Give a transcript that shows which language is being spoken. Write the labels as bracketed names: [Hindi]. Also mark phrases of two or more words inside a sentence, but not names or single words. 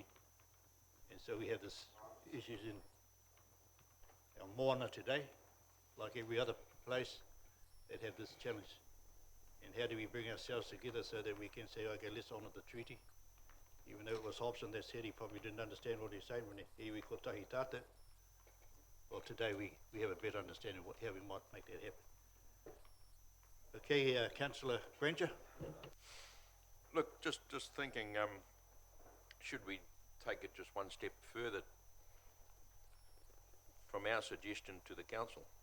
[English] And so we have this issues in our moana today, like every other place that have this challenge. And how do we bring ourselves together so that we can say, okay, let's honour the treaty? Even though it was Hobson that said he probably didn't understand what he said when [Māori] he iwi ko tahi tata. [English] Well, today we have a better understanding of how we might make that happen. Okay, Councillor Granger. Look, just thinking, should we take it just one step further from our suggestion to the council?